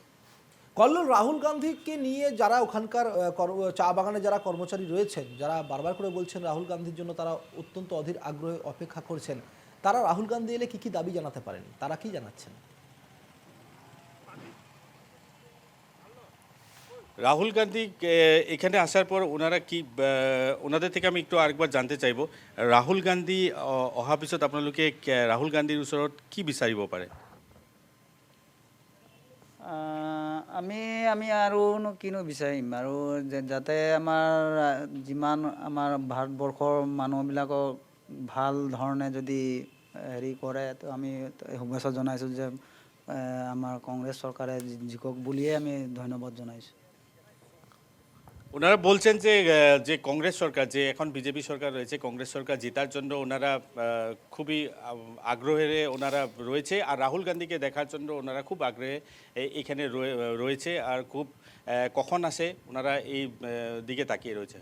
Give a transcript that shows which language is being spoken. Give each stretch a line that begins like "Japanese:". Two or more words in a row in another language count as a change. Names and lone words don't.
Bangla: কল্লোল, রাহুল গান্ধীকে নিয়ে যারা ওখানকার চা বাগানে যারা কর্মচারী রয়েছেন, যারা বারবার করে বলছেন রাহুল গান্ধীর জন্য তারা অত্যন্ত অধীর আগ্রহে অপেক্ষা করছেন, তারা রাহুল গান্ধী এলে কি কি দাবি জানাতে পারেন, তারা কি জানাচ্ছেন? রাহুল গান্ধী এখানে আসার পর ওনারা কি, ওনাদের থেকে আমি একটু আরেকবার জানতে চাইব,
Assamese: ৰাহুল গান্ধী অহা পিছত আপোনালোকে ৰাহুল গান্ধীৰ ওচৰত কি বিচাৰিব পাৰে? আমি আমি আৰুনো কিনো বিচাৰিম আৰু যাতে আমাৰ যিমান আমাৰ ভাৰতবৰ্ষৰ মানুহবিলাকক ভাল ধৰণে যদি হেৰি কৰে, তো আমি শুভেচ্ছা জনাইছোঁ যে আমাৰ কংগ্ৰেছ চৰকাৰে জিকক বুলিয়ে আমি ধন্যবাদ জনাইছোঁ।
Bangla: ওনারা বলছেন যে যে কংগ্রেস সরকার, যে এখন বিজেপি সরকার রয়েছে, কংগ্রেস সরকার জেতার জন্য ওনারা খুবই আগ্রহে ওনারা রয়েছে, আর রাহুল গান্ধীকে দেখার জন্য ওনারা খুব আগ্রহে এখানে রয়েছে, আর খুব কখন আসে ওনারা এই দিকে তাকিয়ে রয়েছে।